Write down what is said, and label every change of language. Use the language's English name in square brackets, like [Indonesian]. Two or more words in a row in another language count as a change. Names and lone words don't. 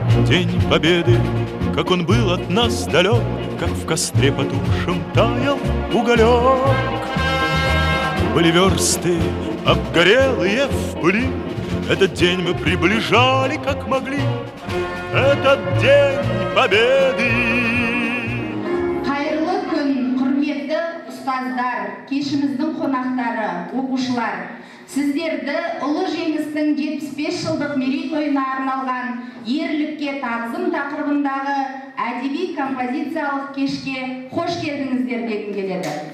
[Russian] День Победы, как он был от нас далек, как в костре потухшем таял уголек. Были версты, обгорелые в пыли, этот день мы приближали, как могли, этот день Победы. [Kazakh] Қайырлы күн, құрметті ұстаздар, кешіміздің қонақтары, оқушылар. Сіздерді ұлы жеңістің 75 жылдық мерейтойына арналған ерлікке тағзым тақырыбындағы әдеби композициялық кешке қош келдіңіздер дегім келеді.